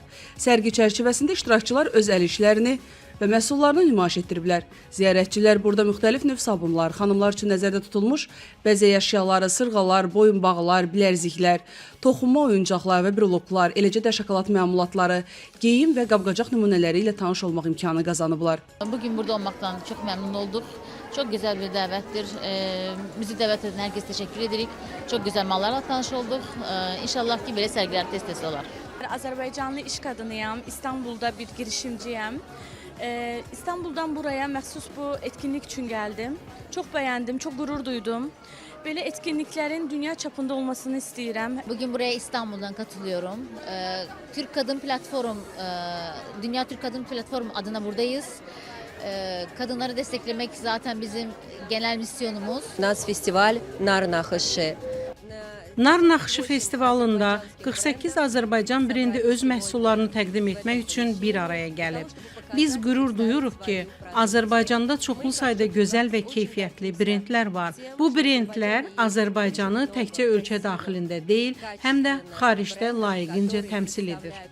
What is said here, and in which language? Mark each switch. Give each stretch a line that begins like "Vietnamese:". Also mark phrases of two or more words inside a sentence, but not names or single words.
Azerbaijani: Sərgi çərçivəsində iştirakçılar öz əl işlərini və məhsullarını nümayiş etdiriblər. Ziyarətçilər burada müxtəlif növ sabunlar, xanımlar üçün nəzərdə tutulmuş bəzək əşyaları, sırğalar, boyunbağlar, bilərziklər, toxunma oyuncaqlar və broloklar, eləcə də şokolad məmulatları, geyim və qabqacaq nümunələri ilə tanış olmaq imkanı qazanıblar.
Turkish: Bugün burada olmaktan çok memnun olduk. Çok güzel bir davettir. Bizi davet eden herkese teşekkür ederek çok güzel mallarla tanış olduk. İnşallah ki böyle sergiler tez olar.
Azerbaijani: Azərbaycanlı iş qadınıyam, İstanbulda bir girişimciyəm. İstanbuldan buraya məxsus bu etkinlik üçün gəldim. Çox bəyəndim, çox qürur duydum.
Turkish: Böyle etkinliklerin dünya çapında olmasını istəyirəm. Bugün buraya İstanbul'dan katılıyorum. Türk Kadın Platform, Dünya Türk Kadın Platform adına buradayız. Kadınları desteklemek zaten bizim genel misyonumuz.
Azerbaijani: Naz Festival Nar Naxışı. Nar Naxşı festivalında 48 Azərbaycan brendi öz məhsullarını təqdim etmək üçün bir araya gəlib. Biz qürur duyuruq ki, Azərbaycanda çoxlu sayda gözəl və keyfiyyətli brendlər var. Bu brendlər Azərbaycanı təkcə ölkə daxilində deyil, həm də xaricdə layiqincə təmsil edir.